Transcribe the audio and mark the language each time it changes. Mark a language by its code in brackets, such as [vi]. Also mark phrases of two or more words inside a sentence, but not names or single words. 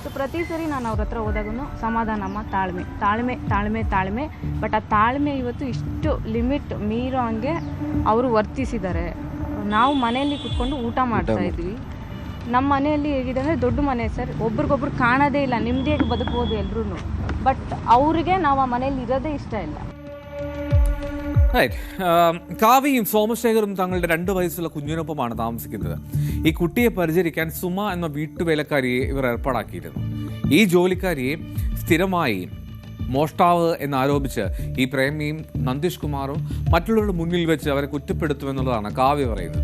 [kn] ಸೊ ಪ್ರತಿ ಸರಿ ನಾನು ಅವ್ರ ಹತ್ರ ಹೋದಾಗೂ ಸಮಾಧಾನಮ್ಮ, ತಾಳ್ಮೆ ತಾಳ್ಮೆ ತಾಳ್ಮೆ ತಾಳ್ಮೆ. ಬಟ್ ಆ ತಾಳ್ಮೆ ಇವತ್ತು ಇಷ್ಟು ಲಿಮಿಟ್ ಮೀರೋ ಹಂಗೆ ಅವರು ವರ್ತಿಸಿದ್ದಾರೆ. ನಾವು ಮನೆಯಲ್ಲಿ ಕುತ್ಕೊಂಡು ಊಟ ಮಾಡ್ತಾ ಇದ್ವಿ. ನಮ್ಮ ಮನೆಯಲ್ಲಿ ಹೇಗಿದೆ ಅಂದರೆ ದೊಡ್ಡ ಮನೆ ಸರ್, ಒಬ್ರಿಗೊಬ್ರು ಕಾಣೋದೇ ಇಲ್ಲ, ನೆಮ್ಮದಿಯಾಗಿ ಬದುಕ್ಬೋದು ಎಲ್ಲರೂ. ಬಟ್ ಅವರಿಗೆ ನಾವು ಆ [ml] മനയിൽ ഇരതേ ഇഷ്ടമില്ല. കാവ്യയും സോമശേഖറും തങ്ങളുടെ 2 വയസ്സുള്ള കുഞ്ഞിനൊപ്പമാണ് താമസിക്കുന്നത്. ഈ കുട്ടിയെ പരിചരിക്കാൻ സുമ എന്ന വീട്ടുവേലക്കാരിയെ ഇവർ ഏർപ്പാടാക്കിയിരുന്നു. ഈ ജോലിക്കാരിയെ സ്ഥിരമായി മോഷ്ടാവ് എന്നാരോപിച്ച് ഈ പ്രേമിയും നന്ദിഷ് കുമാറും മറ്റുള്ളവരുടെ മുന്നിൽ വെച്ച് അവരെ കുറ്റപ്പെടുത്തുമെന്നുള്ളതാണ് കാവ്യ പറയുന്നത്.